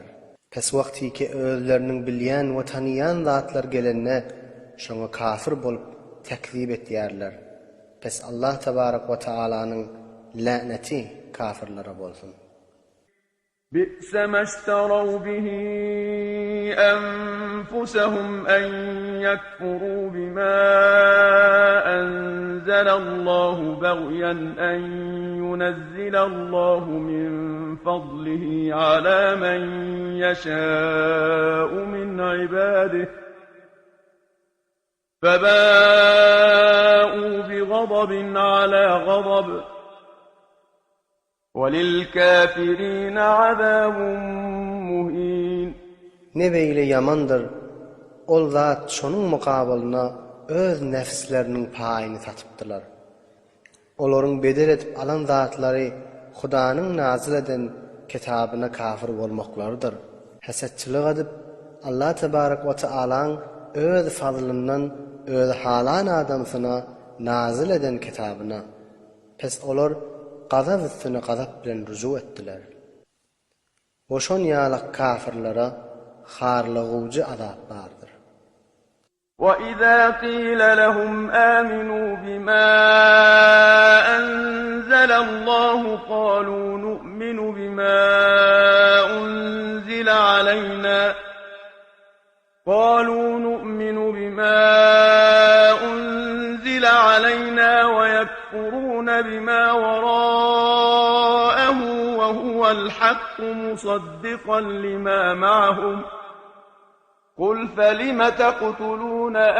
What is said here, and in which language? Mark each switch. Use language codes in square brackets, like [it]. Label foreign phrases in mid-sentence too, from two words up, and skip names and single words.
[tk] Pes wagty ki özleriniň bilýän we tanıyan zatlar gelenne, şoňa kafir bolup tekzip etýärler. Pes [ar] الله تبارك وتعالى [tk] laneti kafirlere bolsun. [ar] بئس ما اشتروا به أنفسهم أن يكفروا بما أنزل الله بغيا أن ينزل الله من فضله على من يشاء من عباده فباءوا بغضب على غضب وَلِلْكَافِرِينَ عَذَابٌ مُهِينٌ. [tk] Ne beýle yamandyr, ol zat şonuň mukabylyna öz nefsleriniň paýyny satypdylar. Olaryň bedel edip alan zatlary Hudaňyň nazil eden kitabyna kafir bolmaklardyr. Hasetçilik edip [ar] الله تبارك وتعالى [tk] öz fadlyndan öz halan adamsyna nazil eden kitabyna. Pes olar gazap üstüne gazap bilen ruju etdiler. Oşon ýalyk kafirlere harlygyjy azap bardyr. [ar] وَإِذَا قِيلَ لَهُمْ آمِنُوا بِمَا أَنزَلَ اللَّهُ قَالُوا نُؤْمِنُ بِمَا أُنزِلَ عَلَيْنَا وَيَكْفُرُونَ بِمَا وَرَاءَهُ وَهُوَ الْحَقُّ مُصَدِّقًا لِمَا مَعَهُمْ قُلْ فَلِمَ تَقْتُلُونَ